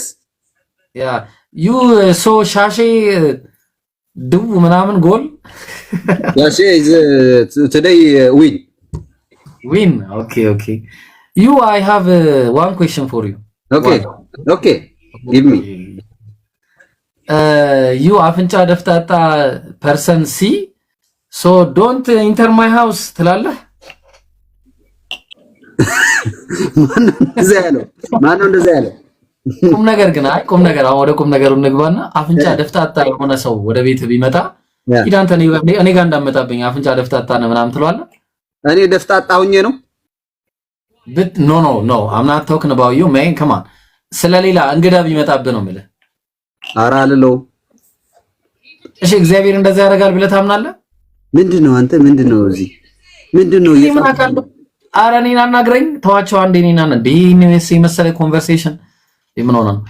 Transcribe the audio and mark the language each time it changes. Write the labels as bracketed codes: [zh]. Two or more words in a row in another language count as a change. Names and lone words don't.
[en] Yeah. You so Shashi do ምናምን goal? Shashi is today win. Okay. I have one question for you. Okay. Give me. You [am] አፍንጫ ደፍጣጣ [en] person C, so don't enter my house ትላለህ? [am] ማነው እንደዛ ያለው? ቁም ነገር አሁን ወደ ቁም ነገሩ እንግባና አፍንጫ ደፍጣጣ የሆነ ሰው ወደ ቤት ቢመጣ ሂዳንተ እኔ ጋር እንዳመጣብኝ አፍንጫ ደፍጣጣ ነው ምናምን ትለዋለህ? እኔ ደፍጣጣ ሆኜ ነው? [en] No, I'm not talking about you, man. Come on. [am] ስለሌላ እንግዳ ቢመጣብህ ነው የምልህ። ኧረ አልለውም። እሺ እግዚአብሔር እንደዛ ያደርጋል ብለህ ታምናለህ? ምንድነው አንተ ምንድነው እዚህ ምንድነው ኧረ እኔን አናግረኝ ተዋቸው አንዴ እኔን የመሰለ ኮንቨርሴሽን ምን ሆነ ነው?